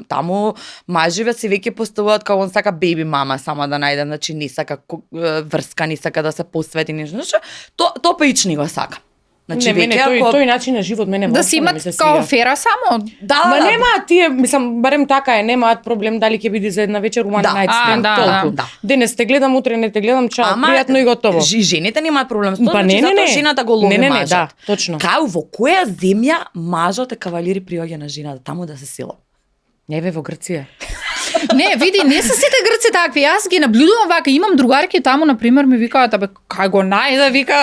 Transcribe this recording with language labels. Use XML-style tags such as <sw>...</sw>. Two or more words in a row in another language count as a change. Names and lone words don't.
<mk>Таму маживе се веќе поставуваат како он сака</mk> <en>baby mama</en> <mk>само да најде, значи не сака врска, не сака да се посвети нешто. Тоа па ич не го сакам. Значи не, мене тој начин на живот мене Да си имат као фера само. Да, Ма немаат тие, мислам, барем така е, немаат проблем дали ќе биде за една вечер</mk> <en>one night stand,</en> <mk>толку. Денес те гледам, утре не те гледам, чао, пријатно и готово. Жените немаат проблем со тоа, Па значи затоа жената го лови не, мажот. да, точно. Кај во која земја мажот е кавалири приоѓа на жената, таму да се сила? Не бе во Грција. Не, види, не се сите грци такви. Јас ги наблюдувам вака, имам другарки таму на пример ми викаат, абе кај го најде, вика.</mk>